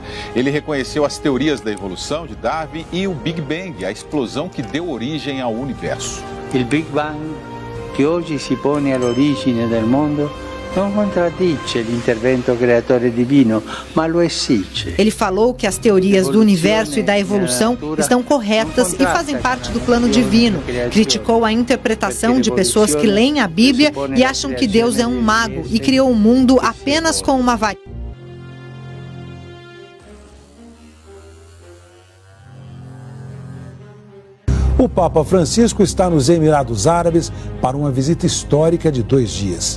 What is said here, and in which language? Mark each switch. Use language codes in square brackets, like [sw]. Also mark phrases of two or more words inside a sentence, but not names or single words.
[pt] Ele reconheceu as teorias da evolução de Darwin e o Big Bang, a explosão que deu origem ao universo. O Big Bang, que hoje se põe à origem do mundo, [it] Non contraddice l'intervento creatore divino, ma lo esige. [pt] Ele falou que as teorias do universo e da evolução estão corretas e fazem parte do plano divino. Criticou a interpretação de pessoas que leem a Bíblia e acham que Deus é um mago e criou o mundo apenas com uma varinha. O Papa Francisco está nos Emirados Árabes para uma visita histórica de 2 dias.